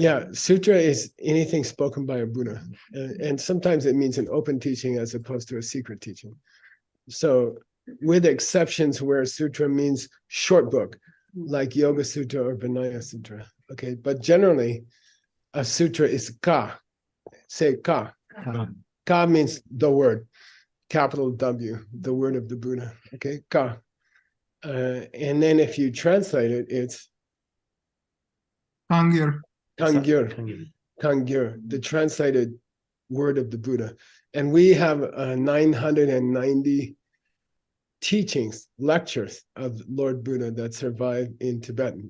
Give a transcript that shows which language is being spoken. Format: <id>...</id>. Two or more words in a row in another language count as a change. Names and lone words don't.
<en>Yeah, Sutra is anything spoken by a Buddha. And sometimes it means an open teaching as opposed to a secret teaching. So with exceptions where Sutra means short book, like Yoga Sutra or Vinaya Sutra. Okay, but generally, a sutra is ka. Say ka. Ka means the word, capital W, the word of the Buddha. Okay, ka. And then if you translate it, it's Kangyur. Kangyur. Kangyur, the translated word of the Buddha. And we have 990 teachings, lectures of Lord Buddha that survive in Tibetan.</en>